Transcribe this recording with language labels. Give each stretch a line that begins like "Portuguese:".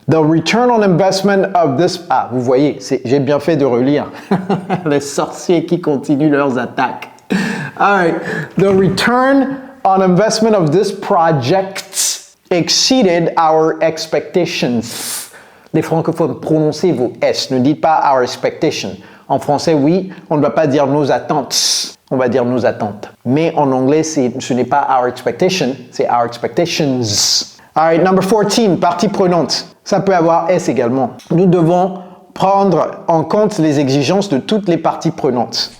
English: The return on investment of this...
French: Ah, vous voyez, j'ai bien fait de relire. Les sorciers qui continuent leurs attaques.
English: All right. The return on investment of this project exceeded our expectations.
French: Les francophones, prononcez vos S. Ne dites pas
English: our expectation.
French: En français, oui, on ne va pas dire nos attentes. On va dire nos attentes. Mais en anglais, ce n'est pas
English: our expectation,
French: c'est
English: our expectations.
French: All right, number 14, partie prenante. Ça peut avoir S également. Nous devons prendre en compte les exigences de toutes les parties prenantes.